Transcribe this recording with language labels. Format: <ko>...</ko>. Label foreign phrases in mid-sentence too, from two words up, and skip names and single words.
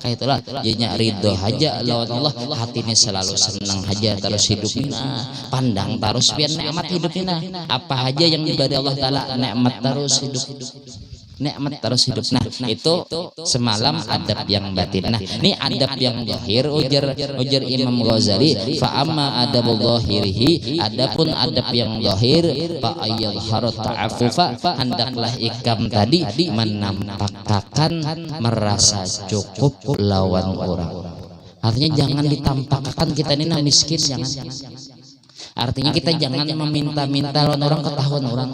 <bjn>kayak itulah jadinya ridho aja lawan Allah, hatinya selalu senang aja terus hidupnya, pandang terus biar nikmat hidupnya, apa aja yang diberi Allah Ta'ala nikmat terus hidup, nikmat terus hidup. Nah itu semalam adab yang batin. Nah ini adab yang zahir, ujar Imam Ghazali,</bjn> <ar>فأما أدب الظاهره,</ar> <bjn>adapun adab yang zahir,</bjn> <ar>فأن يظهر التعفف,</ar> <bjn>hendaklah ikam tadi menampakkan merasa cukup lawan orang. Artinya jangan ditampakkan kita ini miskin, jangan. Artinya kita jangan meminta-minta lawan orang, ketahuan orang.</bjn>